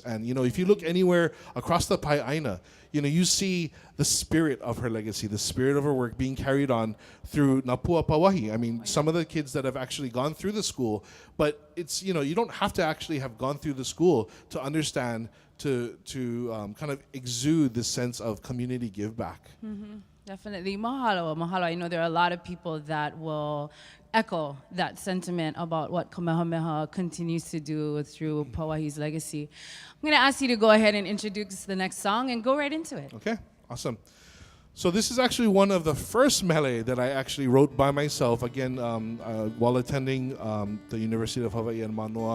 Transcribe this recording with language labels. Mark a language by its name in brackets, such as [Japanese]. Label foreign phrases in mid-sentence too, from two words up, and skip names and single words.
[English] And, if you look anywhere across the Pai'aina, you see the spirit of her legacy, the spirit of her work being carried on through Napua Pauahi. Some of the kids that have actually gone through the school, but it's, you don't have to actually have gone through the school to understand, to kind of exude this sense of community give back. Mm-hmm. Definitely. [Hawaiian] Mahalo, mahalo. [English] I know there are a lot of people that will echo that sentiment about what Kamehameha continues to do through Pauahi's legacy. I'm going to ask you to go ahead and introduce the next song and go right into it. Okay, awesome. So this is actually one of the first mele that I actually wrote by myself, again, while attending the University of Hawaii in Manoa.